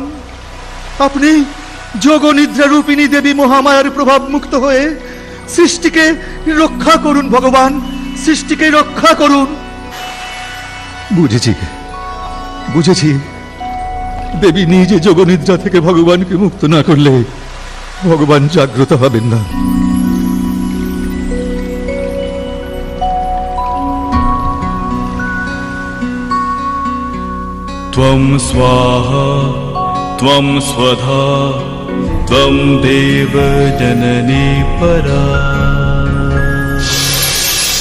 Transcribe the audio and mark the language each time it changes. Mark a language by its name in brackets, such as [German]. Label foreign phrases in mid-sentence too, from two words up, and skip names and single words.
[Bangla] আপনি যোগ নিদ্রা রূপিণী দেবী মহামায়ার প্রভাব মুক্ত হয়ে সৃষ্টিকে রক্ষা করুন ভগবান, সৃষ্টিকে রক্ষা করুন। বুঝেছি, বুঝেছি। দেবী নিজে যোগনিদ্রা থেকে ভগবানকে মুক্ত না করলে ভগবান জাগ্রত হবেন না। [Sanskrit] त्वं स्वाहा त्वं स्वधा त्वं देव जननी परा।